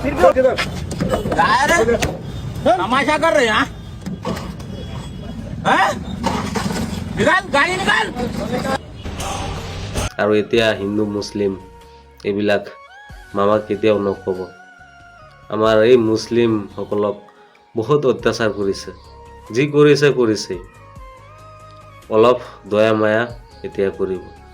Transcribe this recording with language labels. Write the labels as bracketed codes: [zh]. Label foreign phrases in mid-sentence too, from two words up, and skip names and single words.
[hi] तमाशा कर रहे हैं? हैं? निकाल गाड़ी निकाल। [as] আৰু এতিয়া হিন্দু মুছলিম এইবিলাক মামা কেতিয়াও নক'ব। আমাৰ এই মুছলিমসকলক বহুত অত্যাচাৰ কৰিছে, যি কৰিছে কৰিছে, অলপ দয়া মায়া এতিয়া কৰিব।